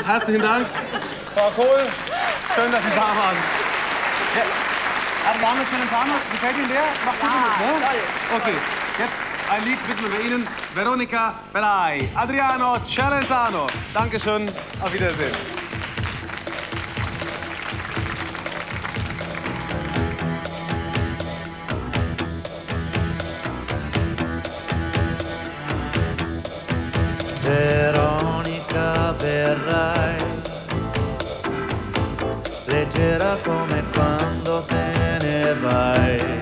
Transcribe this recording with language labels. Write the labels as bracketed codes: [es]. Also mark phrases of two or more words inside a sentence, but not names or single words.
[de] Herzlichen Dank. Frau Kohl, schön, dass Sie da waren. Ja. Waren wir schon im Bahnhof? Gefällt Ihnen der? Macht gut mit, ne? Toll. Okay, jetzt ein Lied widmen wir Ihnen. Veronica Belay, Adriano Celentano. Dankeschön, auf Wiedersehen. [it] Veronica, verrai, leggera come quando te ne vai.